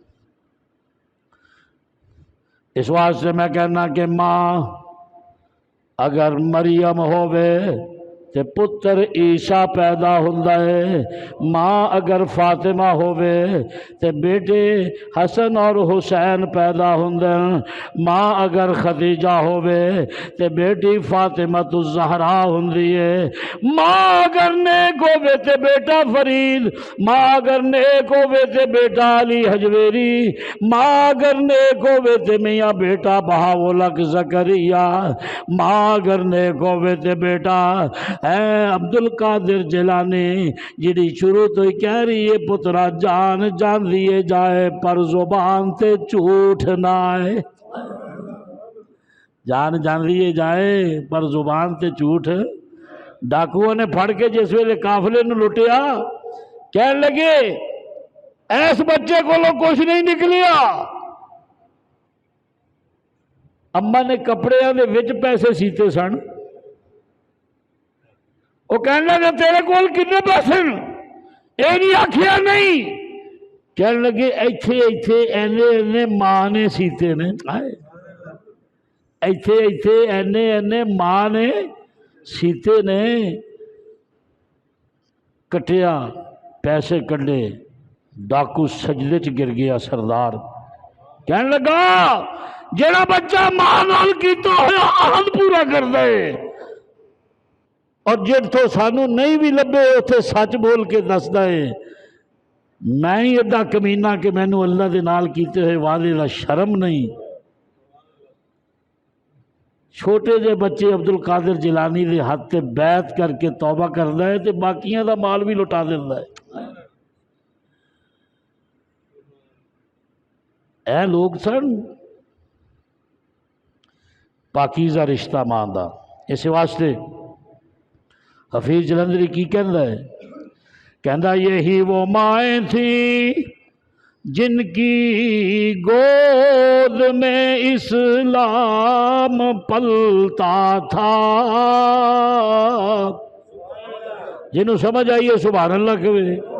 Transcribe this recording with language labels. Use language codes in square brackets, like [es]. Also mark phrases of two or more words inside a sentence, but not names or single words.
[pa] اس واسطے میں کہنا کہ ماں اگر مریم ہووے تے پتر عیسیٰ پیدا ہوندا ہے، ماں اگر فاطمہ ہووے تے بیٹے حسن اور حسین پیدا ہوندے ہیں، ماں اگر خدیجہ ہووے تے بیٹی فاطمہ الزہرا ہوندی ہے، ماں اگر نیک ہووے تے بیٹا فرید، ماں اگر نیک ہووے تے بیٹا علی حجویری، ماں اگر نیک ہووے تے میاں بیٹا بہاولک زکریا، ماں اگر نیک ہووے تے بیٹا اے عبد القادر جیلانی، جڑی شروع تو ہی کہہ رہی ہے پترا جان جان لیے جائے پر زبان تے جھوٹ نہ آئے، جان جان لیے جائے پر زبان تے جھوٹ۔ ڈاکوؤں نے پھڑ کے جس ویلے قافلے نو لٹیا، کہنے لگے ایس بچے کو کچھ نہیں نکلیا، اما نے کپڑے دے وچ پیسے سیتے سن، وہ کہنے لگے تیرے کول کتنے پیسے؟ اے نہیں آکھیا نہیں، کہنے لگے ایتھے ایتھے اینے اینے ماں نے سیتے نے، ایتھے ایتھے اینے اینے ماں نے سیتے نے۔ کٹیا، پیسے کڈے، ڈاکو سجدے چ گر گیا سردار، کہنے لگا جڑا بچہ ماں نال کیتا ہویا عہد پورا کر دے، اور جب تو سانو نہیں بھی لبے اتھے سچ بول کے دسدا ہے، میں ہی ایڈا کمینہ کہ مینوں اللہ دے نال کیتے ہوئے وعدے دا شرم نہیں۔ چھوٹے جے بچے عبد القادر جیلانی دے ہاتھ تے بیعت کر کے توبہ کردا ہے تے باقیاں دا مال بھی لٹا دیندا ہے۔ اے لوگ سن پاکیزہ رشتہ ماں دا، اس واسطے حفیظ جلندری کی کہندا ہے، کہندا [ur] یہی وہ مائیں تھیں جن کی گود میں اسلام پلتا تھا، [pa] جنہوں سمجھ آئیے [ar] سبحان اللہ [pa] کہوے،